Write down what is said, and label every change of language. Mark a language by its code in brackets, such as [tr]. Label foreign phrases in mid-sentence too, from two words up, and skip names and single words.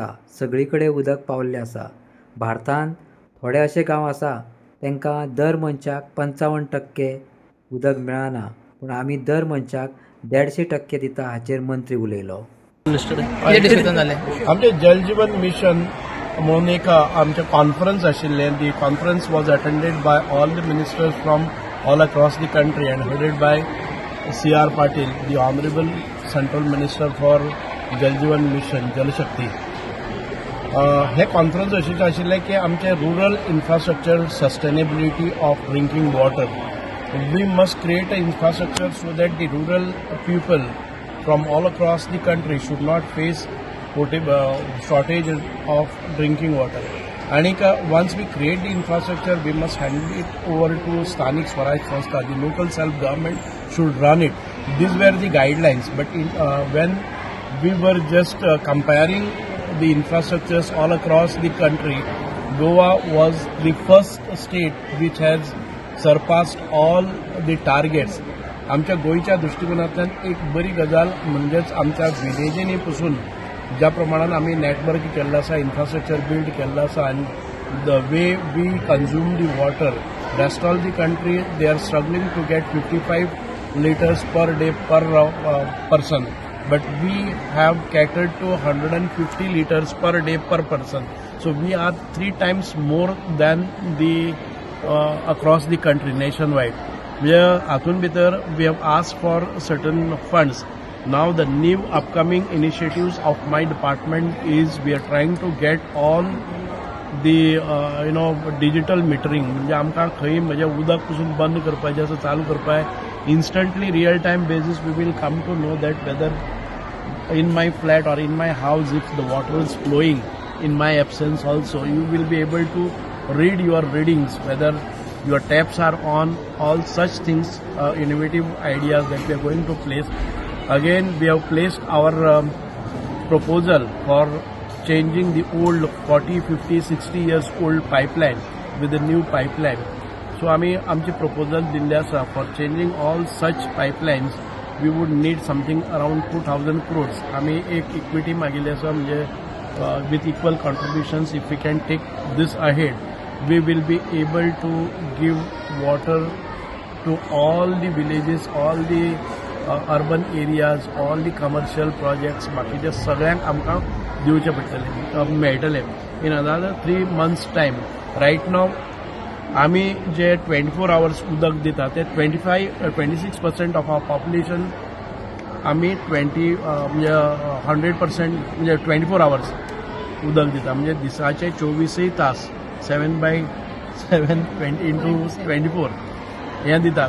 [kok] सगळी कडेन उदक पाविल्लें आसा. भारतांत थोडे अशे गांव आसा तांकां दर मनशाक 55% उदक मेळना पूण आमी दर मनशाक 150% दिता हाचेर मंत्री उलयलो. आमचे जलजीवन मिशन म्हणून एक आमचे कॉन्फरन्स आशिल्लें. [en] The conference was attended by all the ministers from all across the country and headed by CR Patil, the honourable central minister for Jal Jeevan Mission Jal Shakti. [kok] हे कॉन्फरन्स अशें आशिल्लें की आमचे [en] rural infrastructure sustainability of drinking water. we must create a infrastructure so that the rural people from all across the country should not face shortage of drinking water. And once we create the infrastructure, we must hand it over to [kok] स्थानिक स्वराज संस्था. [en] The local self-government should run it. These were the guidelines. But when we were just comparing the infrastructures all across the country, Goa was the first state which has surpassed all the targets. [kok] आमच्या गोयच्या दृष्टिकोनांतल्यान एक बरी गजाल म्हणजेच आमच्या विलेजींनी पसून ज्या प्रमाणान आमी नेटवर्क केल्लो आसा, [en] infrastructure build [kok] केल्लो आसा आनी [en] the way we consume the water, rest all the country they are struggling to get 55 liters per day per person, but we have catered to 150 liters per day per person. So we are 3 times more than the across the country nationwide. [kok] हातून भितर [en] we have asked for certain funds. Now the new upcoming initiatives of my department is we are trying to get all the digital metering. [kok] म्हणजे आमकां खंय म्हणजे उदक पसून बंद करपाचें आसा चालू करपाक [en] instantly real time basis we will come to know that whether in my flat or in my house if the water is flowing in my absence also you will be able to read your readings whether your taps are on, all such things, innovative ideas that we are going to place. Again, we have placed our proposal for changing the old 40, 50, 60 years old pipeline with a new pipeline. [kok] So आम्ही आमची proposal दिल्ली आसा [en] for changing all such pipelines. We would need something around 2,000 crores. [kok] आम्ही एक equity मागिल्ली आसा म्हणजे [en] with equal contributions. If we can take this ahead, we will be able to give water to all the villages, all the urban areas, all the commercial projects. [kok] बाकीचे सगळ्यांक आमकां दिवचे पडटले मेळटले. [en] In another 3 months time, right now [kok] आमी जे 24 hours उदक दिता ते 26% [en] of our population [kok] आमी 100% म्हणजे 24 hours उदक दिता म्हणजे दिसाचे 24 तास 7/7 into 24 हे दिता.